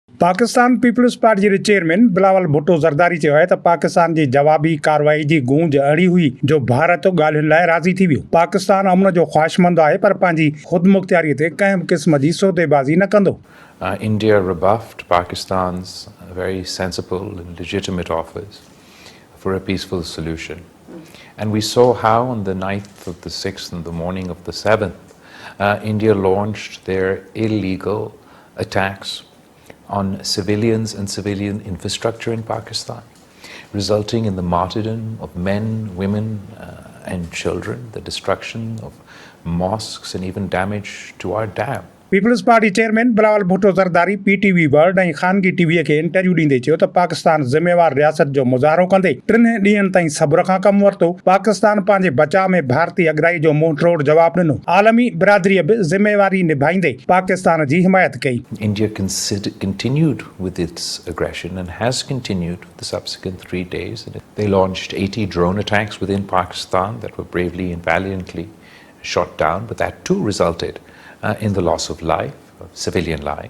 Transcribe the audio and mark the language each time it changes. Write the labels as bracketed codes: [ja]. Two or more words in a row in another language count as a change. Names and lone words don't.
[sd] पाकिस्तान पीपल्स पार्टी के चेयरमैन बिलावल भुट्टो ज़रदारी चयो आहे त पाकिस्तान जी जवाबी कार्रवाई जी गूंज अड़ी हुई जो भारत ॻाल्हियुनि लाइ राज़ी थी वियो। पाकिस्तान अमन जो ख़्वाहिशमंद आहे पर पंहिंजी ख़ुदमुख़्तियारी ते कंहिं क़िस्म जी सौदेबाज़ी न कंदो। [en] India rebuffed Pakistan's very sensible and legitimate offers for a peaceful solution. And we saw how on the 9th of the 6th and the morning of the 7th, India launched their illegal attacks on civilians and civilian infrastructure in Pakistan, resulting in the martyrdom of men, women and children, the destruction of mosques and even damage to our dam. [sd] पीपल्स पार्टी चेयरमैन बिलावल भुट्टो ज़रदारी पीटीवी वर्ल्ड ऐं ख़ानगी टीवीअ खे इंटरव्यू ॾींदे चयो त पाकिस्तान ज़िम्मेवार रियासत जो मुज़ाहरो कंदे 3 ॾींहंनि ताईं सब्र खां कमु वरितो। पाकिस्तान पंहिंजे बचाव में भारतीय अगराई जो मुंहुं तोड़ जवाब ॾिनो। आलमी बिरादरीअ बि ज़िम्मेवारी निभाईंदे पाकिस्तान जी हिमायत कई। [en] India continued with its aggression and has continued for the subsequent 3 days. They launched 80 drone attacks within Pakistan that were bravely and valiantly shot down, but that too resulted in the loss of life, of civilian life.